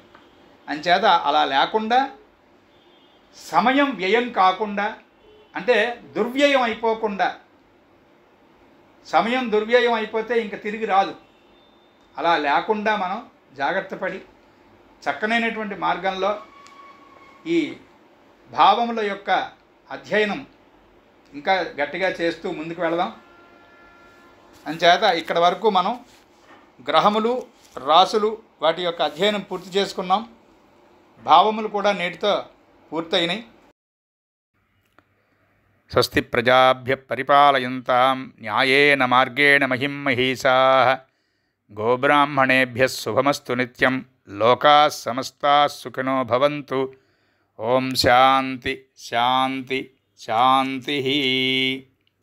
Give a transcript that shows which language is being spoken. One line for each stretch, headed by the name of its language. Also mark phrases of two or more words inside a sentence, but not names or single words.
Telugu: అంచేత అలా లేకుండా సమయం వ్యయం కాకుండా, అంటే దుర్వ్యయం అయిపోకుండా, సమయం దుర్వ్యయం అయిపోతే ఇంక తిరిగి రాదు, అలా లేకుండా మనం జాగ్రత్త పడి చక్కనైనటువంటి మార్గంలో ఈ భావముల యొక్క అధ్యయనం ఇంకా గట్టిగా చేస్తూ ముందుకు వెళదాం. అంచేత ఇక్కడ వరకు మనం గ్రహములు, రాసులు వాటి యొక్క అధ్యయనం పూర్తి చేసుకున్నాం. భావములు కూడా నేటితో పూర్తయినాయి.
Sanskrit: స్వస్తి ప్రజాభ్య పరిపాలయంతాం న్యాయేన మార్గేణ మహిం మహీషాః. గోబ్రాహ్మణేభ్యः శుభమస్తు నిత్యం. లోకాः సమస్తాः సుఖినో భవంతు. ఓం శాంతి శాంతి శాంతి.